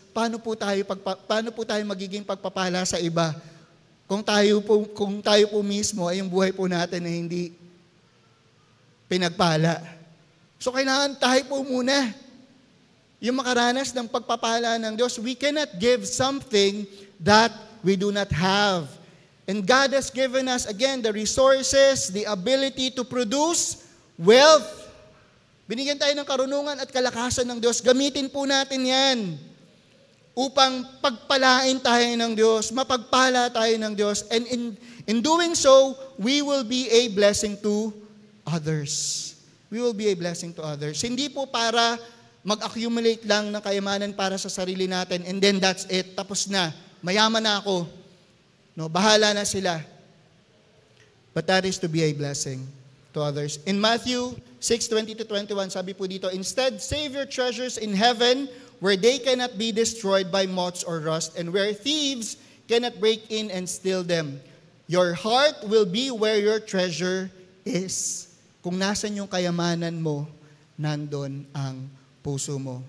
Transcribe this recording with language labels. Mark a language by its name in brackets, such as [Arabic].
[Filipino] Paano po tayo magiging pagpapala sa iba? Kung tayo po mismo ay yung buhay po natin na hindi pinagpala. So kailangan tayo po muna yung makaranas ng pagpapala ng Diyos. [English] We cannot give something that we do not have. And God has given us, again, the resources, the ability to produce wealth. [Filipino] Binigyan tayo ng karunungan at kalakasan ng Diyos. Gamitin po natin yan upang pagpalain tayo ng Diyos, mapagpala tayo ng Diyos. [English] And in doing so, we will be a blessing to others. We will be a blessing to others. [Filipino] Hindi po para mag-accumulate lang ng kayamanan para sa sarili natin [English] and then that's it, [Filipino] tapos na, mayaman na ako. [English] No, [Filipino] bahala na sila. [English] But that is to be a blessing to others. In Matthew 6:20-21, [Filipino] sabi po dito, [English] instead, save your treasures in heaven where they cannot be destroyed by moths or rust and where thieves cannot break in and steal them. Your heart will be where your treasure is. [Filipino] Kung nasan yung kayamanan mo, nandun ang puso mo.